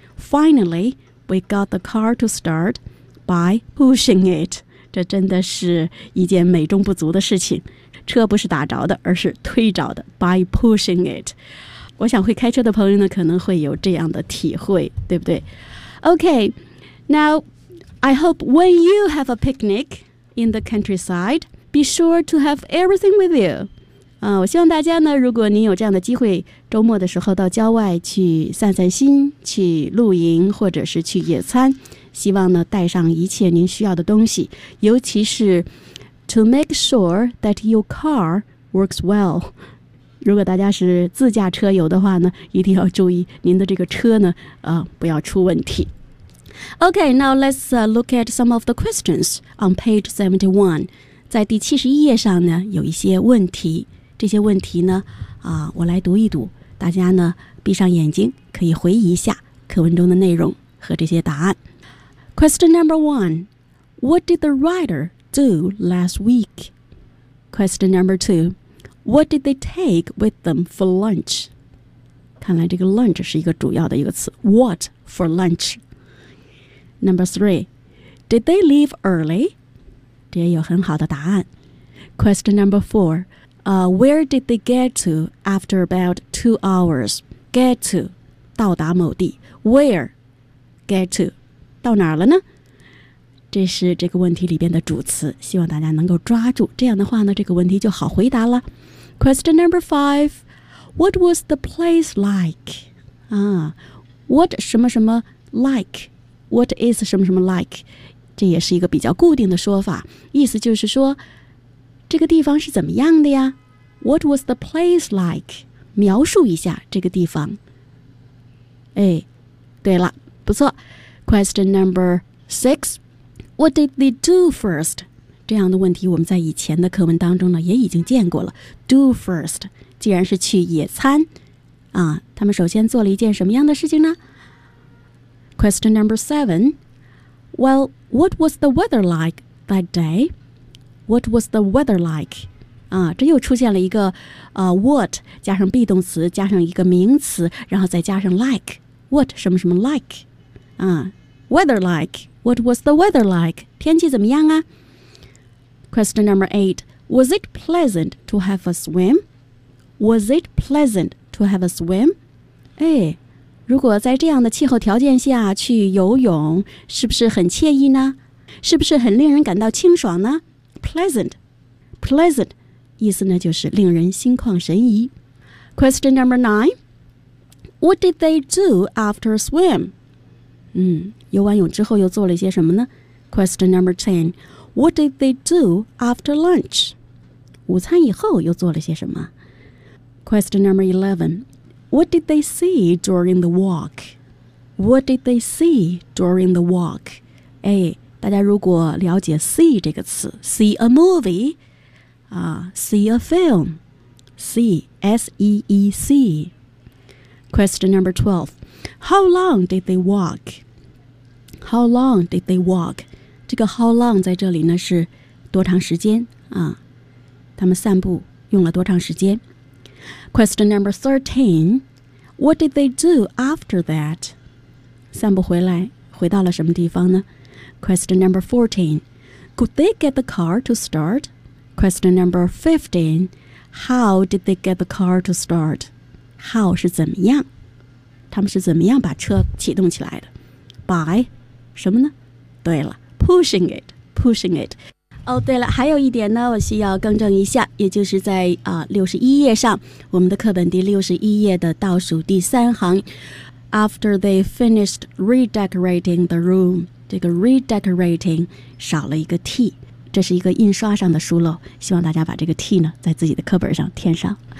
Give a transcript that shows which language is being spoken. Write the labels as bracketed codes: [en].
[en] Finally, we got the car to start by pushing it. [zh] 这真的是一件美中不足的事情。车不是打着的，而是推着的 [en] by pushing it. [zh] 我想会开车的朋友呢，可能会有这样的体会，对不对？ [en] Okay, now I hope when you have a picnic in the countryside, be sure to have everything with you. [zh] 我希望大家呢，如果您有这样的机会，周末的时候到郊外去散散心，去露营或者是去野餐，希望呢带上一切您需要的东西，尤其是 [en] to make sure that your car works well。 [zh] 如果大家是自驾车游的话呢，一定要注意您的这个车呢，不要出问题。 [en] Okay, now let's look at some of the questions on page 71。 [zh] 在第71页上呢，有一些问题。这些问题呢、我来读一读，大家呢闭上眼睛可以回忆一下课文中的内容和这些答案。 [en] Question number one, what did the writer do last week? Question number two, what did they take with them for lunch? [zh] 看来这个 lunch 是一个主要的一个词， [en] what for lunch? Number three, did they leave early? [zh] 这也有很好的答案。 [en] Question number fourWhere did they get to after about 2 hours? [zh] Get to, 到达某地。 [en] Where? Get to, [zh] 到哪儿了呢？这是这个问题里边的主词，希望大家能够抓住。这样的话呢，这个问题就好回答了。 [en] Question number five, what was the place like? What [zh] 什么什么 [en] like? What is 什么什么 like? [zh] 这也是一个比较固定的说法，意思就是说这个地方是怎么样的呀？ [en] What was the place like? [zh] 描述一下这个地方。哎，对了，不错。 [en] Question number six, What did they do first? [zh] 这样的问题我们在以前的课文当中呢也已经见过了。 [en] Do first, [zh] 既然是去野餐啊，他们首先做了一件什么样的事情呢？ [en] Question number seven, Well, what was the weather like that day? What was the weather like? 啊，这又出现了一个what 加上 be 动词加上一个名词，然后再加上 like what 什么什么 like 啊 weather like what was the weather like? [zh] 天气怎么样啊？ [en] Question number eight, Was it pleasant to have a swim? Was it pleasant to have a swim? [zh] 哎，如果在这样的气候条件下去游泳，是不是很惬意呢？是不是很令人感到清爽呢？ Pleasant 意思呢就是令人心旷神怡。 [en] Question number nine, What did they do after swim? [zh] 游完泳之后又做了些什么呢？ [en] Question number ten, What did they do after lunch? [zh] 午餐以后又做了些什么？ [en] Question number eleven, What did they see during the walk? What did they see during the walk? 哎，大家如果了解 see 这个词 ，see a movie， 啊 ，see a film，see S E E C。Question number 12. How long did they walk? How long did they walk? [zh] 这个 how long 在这里呢是多长时间啊？他们散步用了多长时间？ [en] Question number 13. What did they do after that? [zh] 散步回来回到了什么地方呢？ [en] Question number 14. Could they get the car to start? Question number 15. How did they get the car to start? [zh] How 是怎么样？他们是怎么样把车启动起来的 ？ [en] By [zh] 什么呢？对了 ， [en] pushing it, pushing it。 [zh] 哦，对了，还有一点呢，我需要更正一下，也就是在61页上，我们的课本第61页的倒数第三行 ， [en] After they finished redecorating the room， [zh] 这个 redecorating 少了一个 t， 这是一个印刷上的疏漏，希望大家把这个 t 呢在自己的课本上添上。